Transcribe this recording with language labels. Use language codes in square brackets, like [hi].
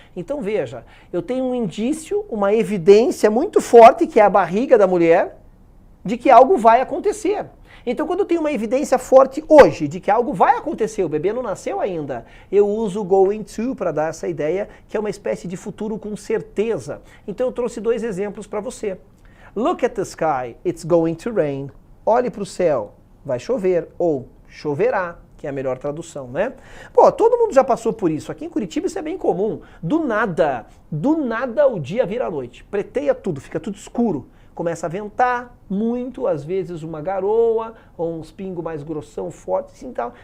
[pt] Então veja, eu tenho um indício, uma evidência muito forte, que é a barriga da mulher, de que algo vai acontecer. Então quando eu tenho uma evidência forte hoje de que algo vai acontecer, o bebê não nasceu ainda, eu uso going to para dar essa ideia, que é uma espécie de futuro com certeza. Então eu trouxe 2 exemplos para você. [en] Look at the sky, it's going to rain. [pt] Olhe para o céu. Vai chover, ou choverá, que é a melhor tradução, né? Pô, todo mundo já passou por isso. Aqui em Curitiba isso é bem comum. Do nada o dia vira a noite. Preteia tudo, fica tudo escuro. Começa a ventar muito, às vezes uma garoa, ou uns pingos mais grossão, fortes, assim, tal.